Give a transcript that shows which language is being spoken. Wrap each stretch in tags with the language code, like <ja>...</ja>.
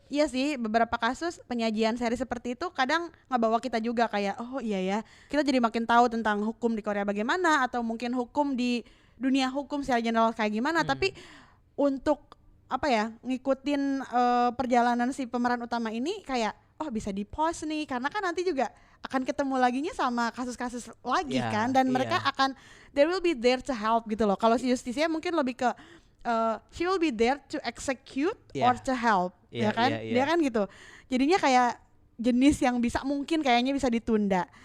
<id>Iya sih, beberapa kasus penyajian seri seperti itu kadang ngebawa kita juga kayak oh iya ya, kita jadi makin tahu tentang hukum di Korea bagaimana, atau mungkin hukum di dunia hukum secara general kayak gimana. Tapi untuk apa ya, ngikutin perjalanan si pemeran utama ini kayak oh bisa di pause nih, karena kan nanti juga akan ketemu laginya sama kasus-kasus lagi Iya, kan, dan iya. mereka akan</id> <en>they will be there to help</en> <id>gitu loh. Kalau si Justisia mungkin lebih ke</id> <en>she will be there to execute Yeah. or to help, Yeah,</en> <id>ya kan?</id> <en>yeah, yeah.</en> <id>Dia kan gitu. Jadinya kayak jenis yang mungkin kayaknya bisa ditunda.</id>